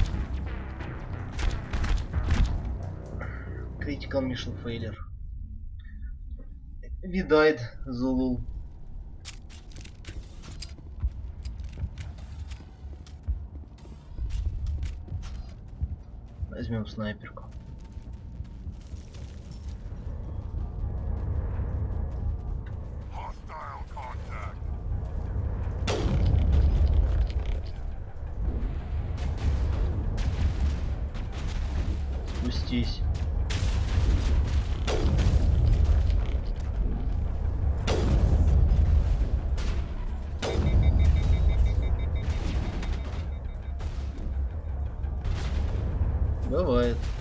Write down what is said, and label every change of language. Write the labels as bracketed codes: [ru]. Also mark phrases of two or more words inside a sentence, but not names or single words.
[en] Critical Mission Failure. [ru] Видает Зулу. Возьмем снайперку. [en] Hostile contact. [ru] Спустись. Бывает.